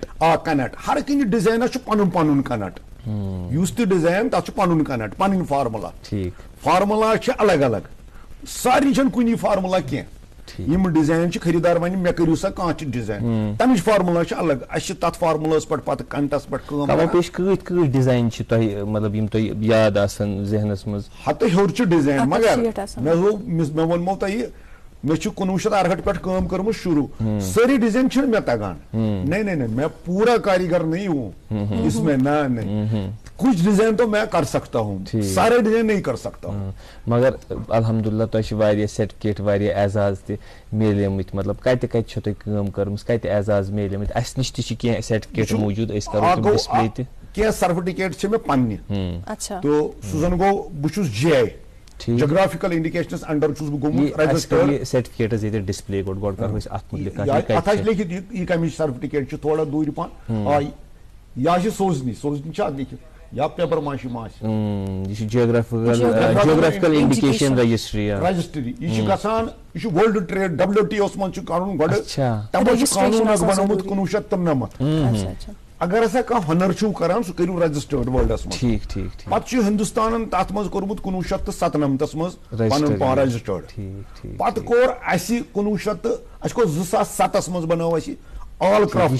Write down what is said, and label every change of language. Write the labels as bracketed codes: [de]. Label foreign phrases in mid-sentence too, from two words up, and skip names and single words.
[ks] کنٹ ہر کُنہِ ڈِزاینس چھُ پنُن پنُن کنٹ یُس تہِ ڈِزاین تتھ چھُ پنُن کنٹ پنٕنۍ فارمولا فارمولا چھِ الگ الگ سارنٕے چھنہٕ کُنی فارمولا کینٛہہ یِم ڈِزاین چھِ خریدار ونہِ مےٚ کٔرِو سا کانٛہہ تہِ ڈِزاین تمِچ فارمولا چھِ الگ اسہِ چھِ تتھ فارمولاہس پٮ۪ٹھ پتہٕ کنٹس پٮ۪ٹھ کٲم پیش کۭتۍ ڈِزاین چھِ تۄہہِ مطلب یِم تۄہہِ یاد آسان ذہنس منٛز ہتہٕ ہیوٚر چھُ ڈِزاین مگر مےٚ ووٚنمو تۄہہِ مےٚ چھُ 1968 پٮ۪ٹھ کٲم کٔرمٕژ شروٗع سٲری ڈِزاین چھِنہٕ مےٚ تگان [ur] نہیں میں پوٗرا کاریگر نہیں ہوں اس میں کچھ ڈِزاین تو میں کر سکتا ہوں سارے ڈِزاین نہیں کر سکتا ہوں [ks] مگر الحمدُاللہ تۄہہِ چھِ واریاہ سرٹِفکیٹ واریاہ اعزاز تہِ میلیمٕتۍ مطلب کتہِ کتہِ چھو تۄہہِ کٲم کٔرمٕژ کتہِ اعزاز میلیمٕتۍ اسہِ نِش تہِ چھِ کینٛہہ سرٹِفکیٹ موٗجوٗد أسۍ کرو تِم ڈِسپلے تہِ کینٛہہ سرٹِفکیٹ چھِ مےٚ پننہِ تہٕ سُہ زن گوٚو بہٕ چھُس GI [en] geographical indications [ks] انڈر چھُس بہٕ گوٚمُت رجسٹٲرڈ سرٹِفکیٹ حظ ییٚتہِ ڈِسپلے گۄڈٕ کرو أسۍ اتھ مُتعلِق اتھ آسہِ لیکھِتھ یہِ کمِچ سرٹِفکیٹ چھِ تھوڑا دوٗرِ پہن یا چھِ سوزنی چھِ اتھ لیکھِتھ یا پیپر ماشی ما آسہِ یہِ چھِ [en] geographical indication registry [ks] یہِ چھِ گژھان یہِ چھُ [en] world trade [ks] WTO منٛز چھُ کرُن گۄڈٕ تمو چھُ قانوٗن اکھ بنومُت 1993 اگر ہسا کانٛہہ ہُنر چھُو کران سُہ کٔرِو رجسٹٲرڈ ورلڈس منٛز پتہٕ چھُ ہندوستانن تتھ منٛز کوٚرمُت 1997 منٛز پنُن پان رجسٹٲرڈ پتہٕ کوٚر اسہِ 1900 کوٚر 2007 منٛز بنٲو اسہِ [en] all craft